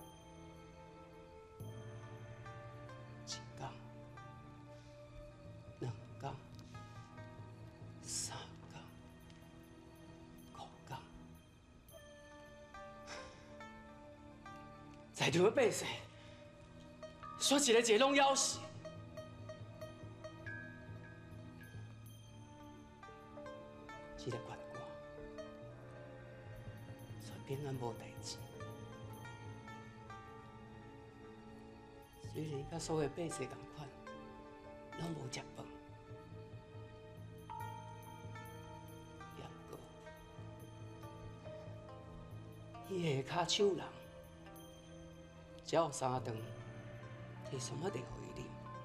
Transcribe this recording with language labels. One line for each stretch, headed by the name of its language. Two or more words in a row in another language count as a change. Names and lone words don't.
Min Nan Chinese: 一天、两天、三天、五天，在场的百姓，说一个拢枵死。这个县官全平安无代志，虽然甲所有百姓同款，拢无食饭，也不过，伊下骹手人，只有3顿，摕酸仔茶互伊啉。